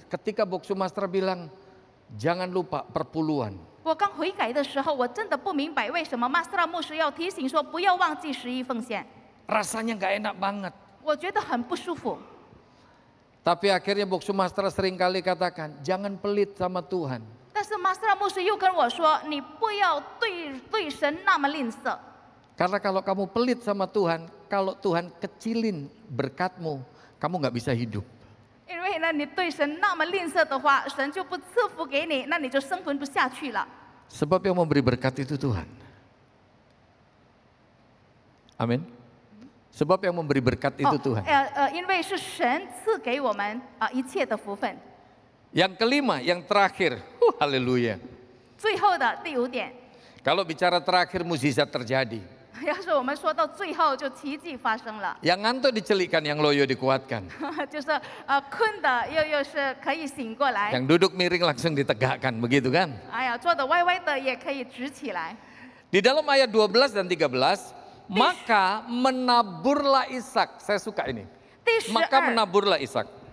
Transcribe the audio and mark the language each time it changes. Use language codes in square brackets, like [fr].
[id] Ketika Bok Sumastra bilang jangan lupa perpuluhan. [zh] 我刚悔改的时候，我真的不明白为什么马斯拉牧师要提醒说不要忘记11奉献。 [id] Rasanya nggak enak banget. [zh] 我觉得很不舒服。 [id] Tapi akhirnya Bok Sumastra seringkali katakan jangan pelit sama Tuhan. [zh] 但是马斯拉牧师又跟我说，你不要对神那么吝啬。 [id] Karena kalau kamu pelit sama Tuhan, kalau Tuhan kecilin berkatmu, kamu nggak bisa hidup. [zh] 因为呢，你对神那么吝啬的话，神就不赐福给你，那你就生存不下去了。 [id] Sebab yang memberi berkat itu Tuhan. Amin. Sebab yang memberi berkat itu Tuhan. [zh] 因为是神赐给我们一切的福分。 [id] Yang kelima, yang terakhir, haleluya. [zh] 最后的第5点， [id] Kalau bicara terakhir, mukjizat terjadi. [zh] 要是我们说到最后，就奇迹发生了， [id] Yang ngantuk dicelikkan, yang loyo dikuatkan. [zh] 就是困的又是可以醒过来， [id] Yang duduk miring langsung ditegakkan, begitu kan? [zh] 哎呀，坐的歪歪的也可以直起来。 [id] Di dalam ayat 12 dan 13, maka menaburlah Ishak. Saya suka ini. [zh] 第 [id] Maka [zh] 12 [id] menaburlah Ishak.